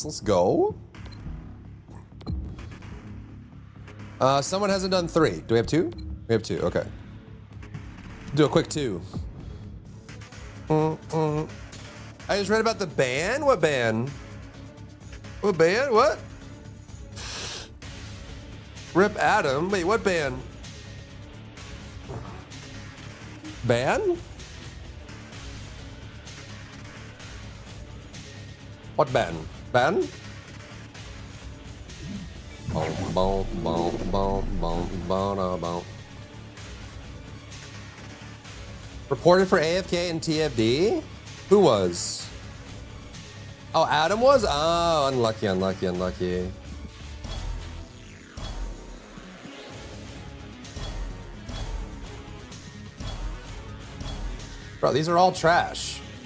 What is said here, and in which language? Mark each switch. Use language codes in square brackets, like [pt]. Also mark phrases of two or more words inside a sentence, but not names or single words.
[en] Let's go. Someone hasn't done 3. Do we have 2? We have 2, okay. Do a quick 2. I just read about the ban? What ban? What ban? What? Rip Adam? Wait, what ban? Ban? What ban? Ban? Reported for AFK and TFD? Who was? Oh, Adam was? Oh, unlucky. Bro, these are all trash.